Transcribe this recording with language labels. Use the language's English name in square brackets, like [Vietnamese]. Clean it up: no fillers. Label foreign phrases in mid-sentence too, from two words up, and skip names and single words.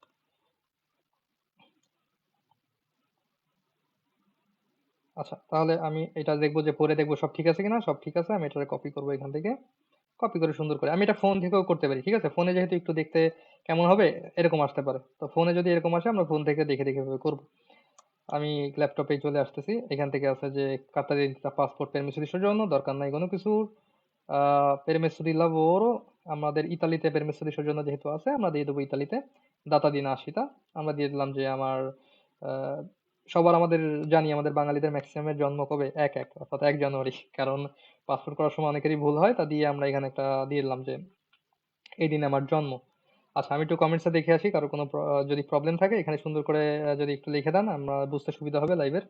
[Bangla] আচ্ছা, তাহলে আমি এটা দেখবো যে পরে দেখবো সব ঠিক আছে কিনা, সব ঠিক আছে আমি এটা কপি করবো এখান থেকে। কপি করে সুন্দর করে আমি এটা ফোন থেকেও করতে পারি, ঠিক আছে, ফোনে যেহেতু একটু দেখতে কেমন হবে এরকম আসতে পারে, তো ফোনে যদি এরকম আসে আমরা ফোন থেকে দেখে দেখে এভাবে করবো। আমি ল্যাপটপে চলে আসতেছি, এখান থেকে আছে যে [Italian] carta d'identità [Bangla] পাসপোর্ট [Italian] permesso di soggiorno, [Bangla] দরকার নাই কোনো কিছুর। [Italian] permesso di lavoro, [Bangla] আমাদের ইতালিতে [Italian] permesso di soggiorno [Bangla] যেহেতু আছে আমরা দিয়ে দেবো ইতালিতে। [Italian] data di nascita, [Bangla] আমরা দিয়ে দিলাম যে আমার আহ, সবার আমাদের জানি আমাদের বাঙালিদের ম্যাক্সিমামের জন্ম কবে, ১/১ অর্থাৎ ১ জানুয়ারি, কারণ পাসপোর্ট করার সময় অনেকেরই ভুল হয়, তা দিয়ে আমরা এখানে একটা দিয়ে দিলাম যে এই দিন আমার জন্ম। আচ্ছা, আমি একটু কমেন্টসে দেখে আসি কারো কোনো যদি প্রবলেম থাকে এখানে সুন্দর করে যদি একটু লিখে দেন আমরা বুঝতে সুবিধা হবে লাইভের।